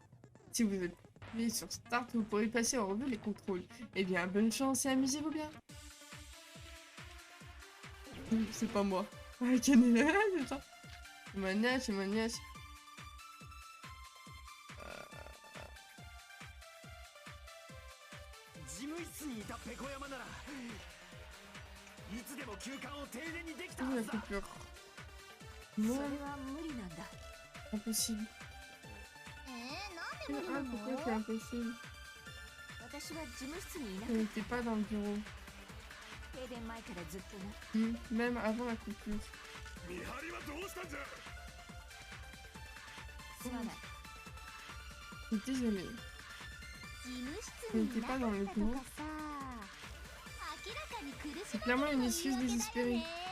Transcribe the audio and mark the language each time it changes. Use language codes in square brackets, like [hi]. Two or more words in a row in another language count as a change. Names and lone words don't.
[fr] Si vous êtes appuyé sur Start, vous pourrez passer en revue les contrôles. Eh bien, bonne chance et amusez-vous bien. C'est pas moi. Ah, quel est ça? Témoignage. [ja] 事務室にいたペコ山ならいつでも休館を停電にできた [fr] Ouh, [ja] は [fr] la [ja] ずだ。 [fr] coupure. [ja] それ [fr] Non, [ja] は無理なんだ。 [fr] impossible. [ja] なんで無理な [fr] Ah, [ja] の？ [fr] pourquoi c'est impossible? [ja] 私は事務室にいなかっ [fr] Elle n'était pas dans le bureau. [ja] た。停電前からずっとな。 [fr] Même avant la coupure. [ja] 見張りはどうしたんじゃ。すまない。 [fr] Je suis désolée. [ja] 事務室にいなかったとかさ、明らかに苦し [fr] C'est [ja] ま [fr] clairement [ja] れ [fr] une [ja] る [fr] excuse [ja] の言い訳だよ [fr] désespérée. [ja] ね。